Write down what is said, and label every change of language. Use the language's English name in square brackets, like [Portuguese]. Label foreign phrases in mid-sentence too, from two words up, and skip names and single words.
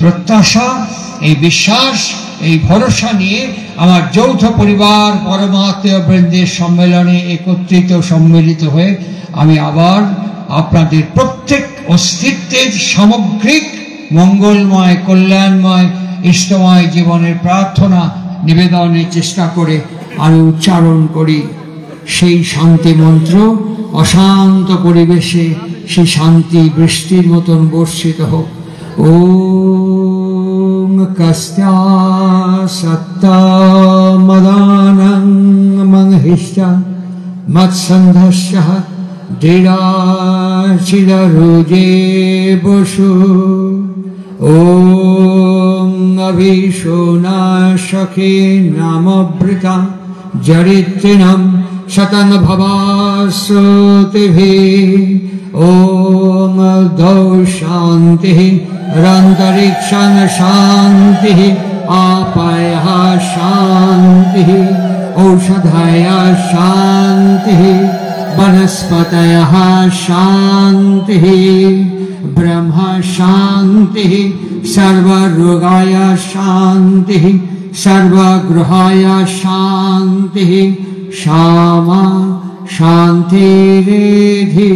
[Bangla] এই প্রত্যাশা, এই বিশ্বাস এই ভরসা নিয়ে আমার যৌথ পরিবার পরমাত্মীয় বৃন্দের সম্মেলনে একত্রিত সম্মিলিত হয়ে আমি আবার আপনাদের প্রত্যেক অস্তিত্বের সামগ্রিক মঙ্গলময় কল্যাণময় ইষ্টময় জীবনের প্রার্থনা নিবেদনের চেষ্টা করে আমি উচ্চারণ করি সেই শান্তি মন্ত্র। অশান্ত পরিবেশে সেই শান্তি বৃষ্টির মতন বর্ষিত হোক। [Sanskrit] ওম কস্ত্যা সত্তা মদানং মংহিষ্টা মৎসন্ধস্য দৃঢ়াচিররুজে বসু। ওম অভিশোনাশকে নামবৃতা জরিত্রিণম শতং ভবাশ্রুতিভিঃ। ওম দ্যৌ শান্তিঃ অন্তরিক্ষং শান্তিঃ আপায়ঃ শান্তিঃ ঔষধয়ঃ শান্তিঃ वनस्पतयः शान्तिः ब्रह्म शान्तिः सर्वरोगाय शान्तिः सर्वगृहाय शान्तिः क्षमा शान्तिरेधि।